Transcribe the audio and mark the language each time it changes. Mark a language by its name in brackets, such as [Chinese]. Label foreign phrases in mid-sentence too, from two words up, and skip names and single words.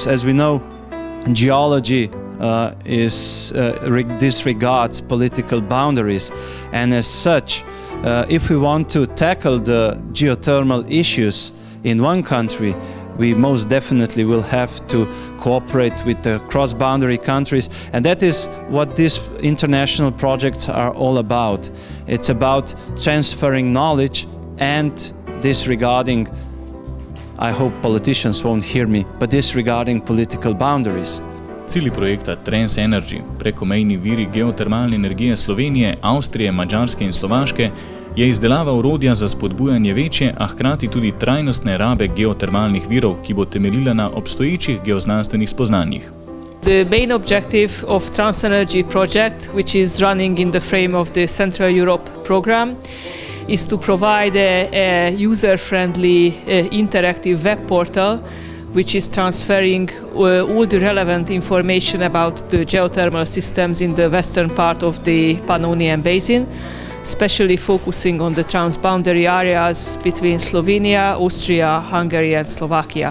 [English] As we know, geology disregards political boundaries, and as such, if we want to tackle the geothermal issues in one country, we most definitely will have to cooperate with the cross-boundary countries, and that is what these international projects are all about. It's about transferring knowledge and disregarding, I hope politicians won't hear me, but disregarding political boundaries. [Slovenian] Cilji projekta Transenergy, prekomejni viri geotermalne energije Slovenije, Avstrije, Madžarske in Slovaške, je izdelava orodja za spodbujanje večje, a hkrati tudi trajnostne rabe geotermalnih virov, ki bo temeljila na obstoječih geoznanstvenih spoznanjih. [English] The main objective of Transenergy project, which is running in the frame of the Central Europe program, is to provide a user-friendly interactive web portal which is transferring all the relevant information about the geothermal systems in the western part of the Pannonian Basin, especially focusing on the transboundary areas between Slovenia, Austria, Hungary and Slovakia.